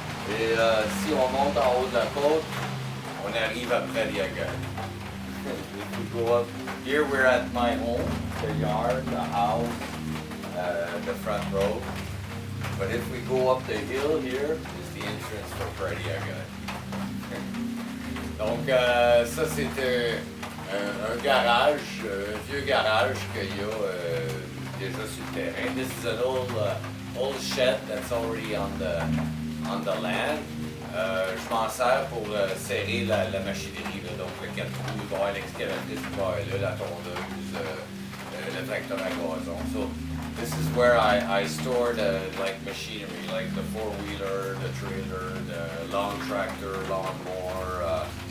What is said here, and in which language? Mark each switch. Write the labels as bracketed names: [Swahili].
[French] Et si on monte en haut de la côte, on arrive après Diagon. [English] If we go up, here we're at my home, the yard, the house, the front road. But if we go up the hill here, is the entrance for Pradiagon. [French] Donc ça c'est un garage, un vieux garage qu'il y a déjà sur le terrain. [English] This is an old shed that's already on the land. [French] Je m'en sers pour serrer la machinerie, là. Donc le 4 roues, il va y avoir l'excavatrice qui va être là, la tondeuse, le tracteur à gazon. [English] So this is where I stored like machinery, like the four-wheeler, the trailer, the long tractor, lawnmower.